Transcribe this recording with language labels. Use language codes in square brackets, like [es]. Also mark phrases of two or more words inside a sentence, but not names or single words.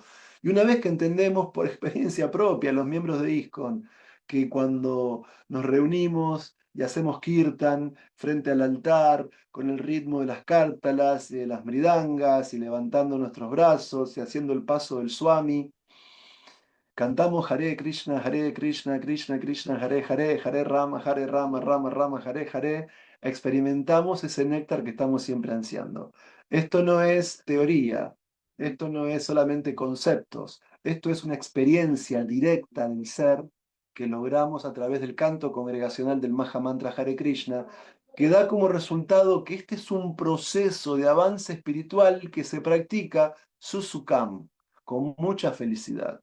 [es] Y una vez que entendemos por experiencia propia, los miembros de ISKCON, que cuando nos reunimos y hacemos kirtan frente al altar, con el ritmo de las cártalas y de las mridangas y levantando nuestros brazos y haciendo el paso del Swami, cantamos Hare Krishna, Krishna Krishna, Hare Hare, Hare Rama, Hare Rama, Rama Rama, Hare Hare. Experimentamos ese néctar que estamos siempre ansiando. Esto no es teoría, esto no es solamente conceptos, esto es una experiencia directa del ser que logramos a través del canto congregacional del Maha Mantra Hare Krishna, que da como resultado que este es un proceso de avance espiritual que se practica susukam, con mucha felicidad.